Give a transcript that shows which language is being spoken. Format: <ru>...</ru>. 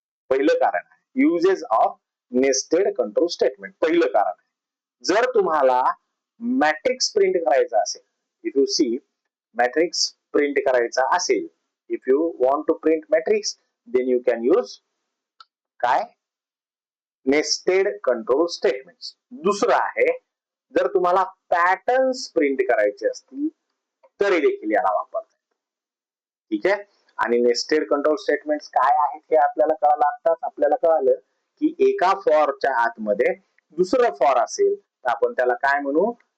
<mr>पहिलं कारण आहे uses of nested control statement. पहिलं कारण आहे, जर तुम्हाला मॅट्रिक्स प्रिंट करायचा असेल,</mr> <en>if you see</en> <mr>matrix print करायचा असेल,</mr> <en>if you want to print matrix, then you can use</en> <mr>काय? Nested control statements. दुसरं आहे, जर तुम्हाला पॅटर्न्स प्रिंट करायचे असतील तरी देखील याला वापरतात. ठीक आहे. आणि नेस्टेड कंट्रोल स्टेटमेंट्स काय आहेत हे आपल्याला कळालं. आताच आपल्याला कळालं की एका फॉरच्या आतमध्ये दुसरं फॉर असेल तर आपण त्याला काय म्हणू?</mr>